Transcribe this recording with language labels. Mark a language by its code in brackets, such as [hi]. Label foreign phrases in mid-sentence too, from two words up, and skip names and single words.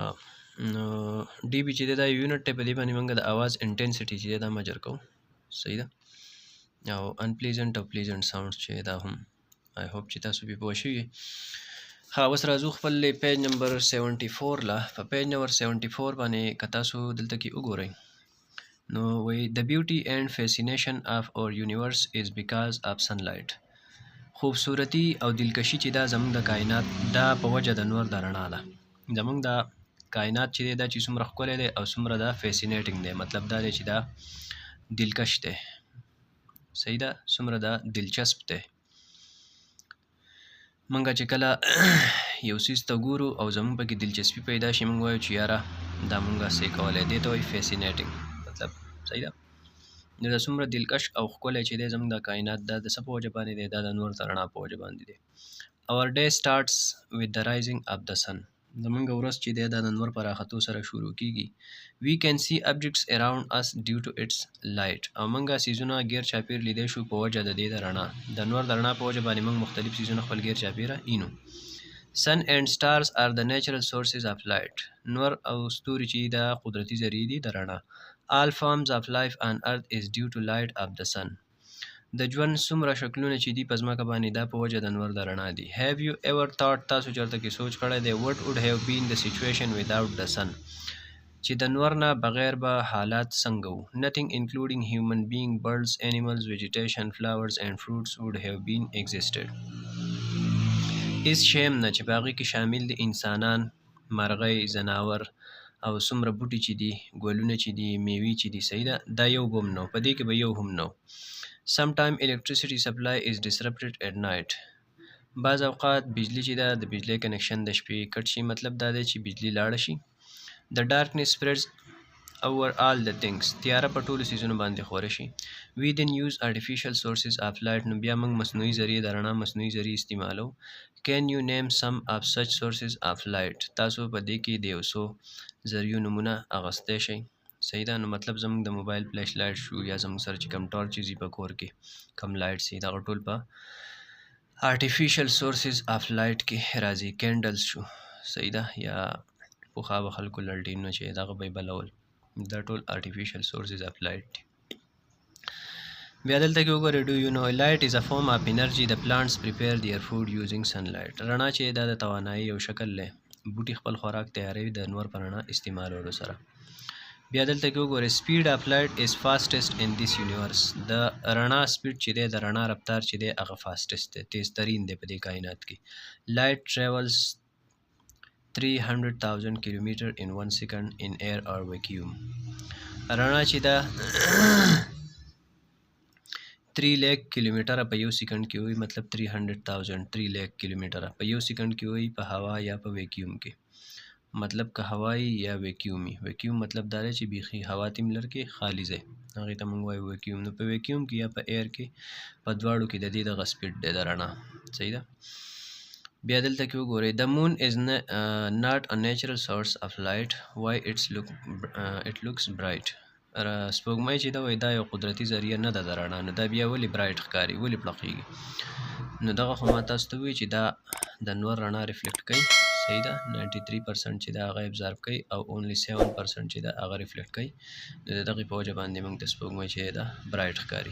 [ps] نو ډي بي چې دی دا یو یونټ دی، په دې باندې موږ د اواز انټنسټي چې دی دا مجر کوو. صحیح ده. او انپلیزنټ او [en] pleasant sounds [ps] چې دا هم [en] I hope [ps] چې تاسو پې پوه شوي. ها اوس راځو خپل [en] page number [ps] 74 لا. په [en] page number [ps] 74 باندې که تاسو دلته کې وګورئ نو وایي [en] the beauty and fascination of our universe is because of sunlight. [ps] خوبصورتی او دلکشي چې دا زمونږ د کائنات دا په وجه د نور د رڼا ده. زمونږ د کائنات چې دی دا چې څومره ښکلی دی او څومره دا فیسینیټینګ دی، مطلب دا دی چې دا دلکش دی. صحیح ده. څومره دا دلچسپ دی. منګه چې کله یو څیز ته ګورو او زمونږ پکې دلچسپي پیدا شي، موږ وایو چې یاره دا موږ څه کولی، دې ته وایي فیسینیټینګ. مطلب صحیح ده. نو دا څومره دلکش او ښکلی چې دی زموږ د کائنات دا د څه په وجه باندې دی، دا د نور د رڼا په وجه باندې دی. Our day starts with the rising of the sun. زمونږ ورځ چې دی دا د نور په راختو سره شروع کیږي. We can see objects around us due to its light. او موږ سیزونه غیر چاپیر لیدای شو په وجه د دې د رڼا، د نور د رڼا په وجه باندې موږ مختلف سیزونه خپل غیر چاپیره اینو. Sun and stars are the natural sources of light. نور او ستوري چې دا قدرتي ذریعې دي د رڼا. All forms of life on earth is due to light of the sun. د ژوند څومره شکلونه چې دي په ځمکه باندې دا په وجه د نور د رڼا دي. [en] Have you ever thought، [ps] تاسو چېرته کې سوچ کړی دی [en] what would have been the situation without the sun، [ps] چې د نور نه بغیر به حالات څنګه وو. [en] Nothing including human being, birds, animals, vegetation, flowers and fruits would have been existed. [ps] هیڅ شی هم نه چې په هغې کې شامل دي انسانان، مرغۍ، ځناور او څومره بوټي چې دي، ګلونه چې دي، میوې چې دي. صحیح ده. دا یو به هم نه و، په دې کې به یو هم نه و. [en] Sometime electricity supply is disrupted at night. [ps] بعض اوقات بجلی چې ده د بجلی کنکشن د شپې کټ شي، مطلب دا دی چې بجلی لاړه شي. [en] The darkness spreads over all the things. [ps] تیاره په ټولو څیزونو باندې خوره شي. [en] We then use artificial sources of light. [ps] نو بیا موږ مصنوعي ذریعې د رڼا مصنوعي ذریعې استعمالو. [en] Can you name some of such sources of light؟ [ps] تاسو په دې کې د یو څو ذریعو نمونه اغستی شئ. صحیح ده. نو مطلب زموږ د [en] mobile flash light [ps] شو، یا زموږ سره چې کم ټارچز وي په کور کې کم لایټ سي، دغه ټول په [en] artificial sources of light [ps] کې راځي. کینډلز شو. صحیح ده. یا پخوا به خلکو لالټینونه چې دغه به یې بلول، دا ټول [en] artificial sources of light [ps] دي. بیا دلته کې وګورئ [en] do you know light is a form of energy the plants prepare their food using sunlight. [ps] رڼا چې دا د توانایي یو شکل دی، بوټي خپل خوراک تیاروي د نور په رڼا استعمالولو سره. بیا دلته کې وګورئ [en] speed of light is fastest in this universe. [ps] د رڼا سپیډ چې دی، د رڼا رفتار چې دی هغه فاسټست دی، تیز ترین دی په دې کائنات کې. [en] light travels 300,000 kilometer in 1 second in air or vacuum. [ps] رڼا چې دا 3 لک کیلومتره په یو سیکنډ کې وي، مطلب 300,000 3 لک کیلومتره په یو سیکنډ کې وي په هوا یا په ویکیوم کې. مطلب که هوایی یا ویکیومي. ویکیوم مطلب دا دی چې بیخي هوا تیم لرکې خالی ځای، هغې ته موږ وایو ویکیوم. نو په ویکیوم کې یا په ایر کې په دواړو کې د دې دغه سپیډ دی د رڼا. صحیح ده. بیا دلته کې وګورئ [en] the moon is not a natural source of light. why it looks bright. [ps] سپوږمۍ چې دا وایي دا یو قدرتي ذریعه نه ده د رڼا، نو دا بیا ولې برایټ ښکاري، ولې پړقېږي؟ نو دغه خو ما تاسو ته ووایي چې دا د نور رڼا ریفلیکټ کوي. صحیح ده. 93% چې دا هغه ابزارو کوي او اونلی 7% چې دا هغه ریفلیکټ کوي. نو د دغې په وجه باندې موږ د سپوږمۍ چې دا برایټ ښکاري.